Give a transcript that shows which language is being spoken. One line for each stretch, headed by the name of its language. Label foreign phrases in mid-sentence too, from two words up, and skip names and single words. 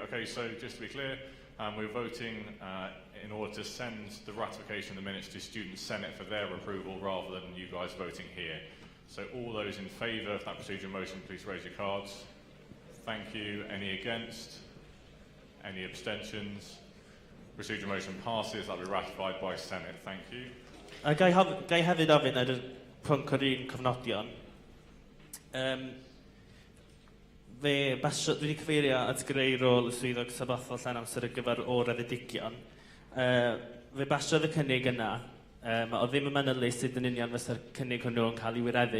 English: Okay, so just to be clear, we're voting in order to send the ratification of the minutes to Student Senate for their approval rather than you guys voting here. So all those in favour of that procedural motion, please raise your cards. Thank you. Any against? Any abstentions? Procedural motion passes. That will be ratified by Senate. Thank you.
Welsh: Gai hefyd ofyn ar y pwnc o'r un cofnodion. Dwi wedi cyfeirio at greu rôl y swyddog sabothol llawn amser ar gyfer o raddedigion. Fe basiodd y cynnig yna. O ddim yn manylu sydd yn union fysa'r cynnig hwnnw yn cael ei wireddu.